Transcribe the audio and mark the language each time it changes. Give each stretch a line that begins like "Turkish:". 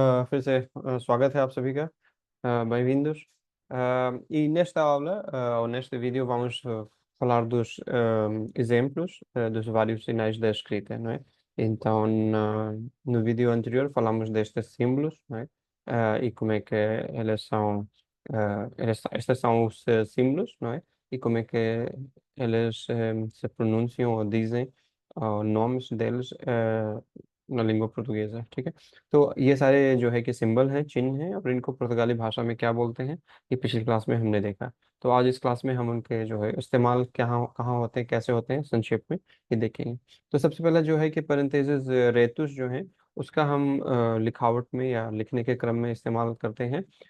Hindi: फिर से स्वागत है आप सभी का, bem-vindos.
Portuguese: E nesta aula, ou neste vídeo, vamos falar dos exemplos dos vários sinais da escrita, não é? Então, no vídeo anterior falamos destes símbolos, não é? E como é que eles são, estes são os símbolos, não é? E como é que eles se pronunciam ou dizem, nomes deles na língua portuguesa,
Hindi: ठीक है। तो ये सारे जो है कि symbol हैं, चिन्ह हैं, और इनको पुर्तगाली भाषा में क्या बोलते हैं, ये पिछली क्लास में हमने देखा। तो आज इस क्लास में हम उनके जो है इस्तेमाल कहाँ कहाँ होते हैं, कैसे होते हैं, संक्षेप में ये देखेंगे। तो सबसे पहला जो है कि पैरेंथेसिस रेतुस जो है, उसका हम लिखावट में या लिखने के क्रम में इस्तेमाल करते हैं।